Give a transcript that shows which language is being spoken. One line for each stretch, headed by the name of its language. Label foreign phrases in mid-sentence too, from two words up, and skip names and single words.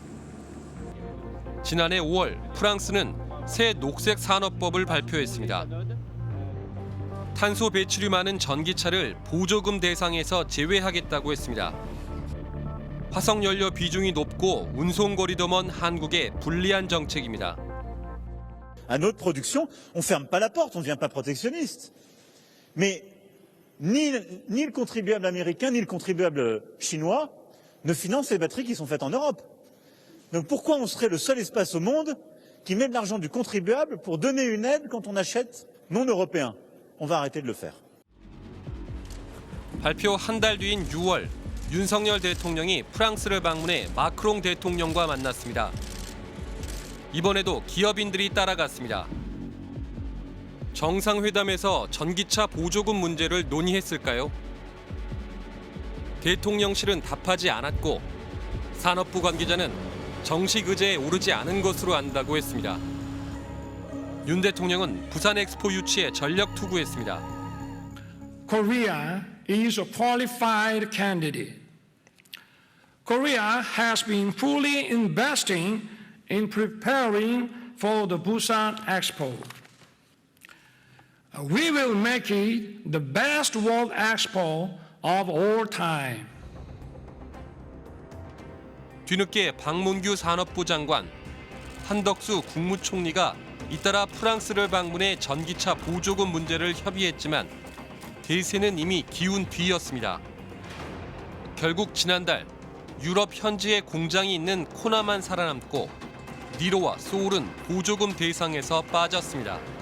Korean: 지난해 5월 프랑스는 새 녹색 산업법을 발표했습니다. 탄소 배출이 많은 전기차를 보조금 대상에서 제외하겠다고 했습니다. 화석 연료 비중이 높고 운송 거리도 먼 한국에 불리한 정책입니다.
French: À notre production, on ferme pas la porte, on ne devient pas protectionniste. Mais ni le contribuable américain ni le contribuable chinois ne financent les batteries qui sont faites en Europe. Donc pourquoi on serait le seul espace au monde qui met de l'argent du contribuable pour donner une aide quand on achète non européen? On va arrêter de le faire.
Korean: 발표 한 달 뒤인 6월, 윤석열 대통령이 프랑스를 방문해 마크롱 대통령과 만났습니다. 이번에도 기업인들이 따라갔습니다. 정상회담에서 전기차 보조금 문제를 논의했을까요? 대통령실은 답하지 않았고 산업부 관계자는 정식 의제에 오르지 않은 것으로 안다고 했습니다. 윤 대통령은 부산 엑스포 유치에 전력 투구했습니다.
English: Korea is a qualified candidate. Korea has been fully investing in preparing for the Busan Expo. We will make it the best World Expo of all time.
Korean: 뒤늦게 박문규 산업부 장관, 한덕수 국무총리가 잇따라 프랑스를 방문해 전기차 보조금 문제를 협의했지만 대세는 이미 기운 뒤였습니다. 결국 지난달 유럽 현지에 공장이 있는 코나만 살아남고 니로와 소울은 보조금 대상에서 빠졌습니다.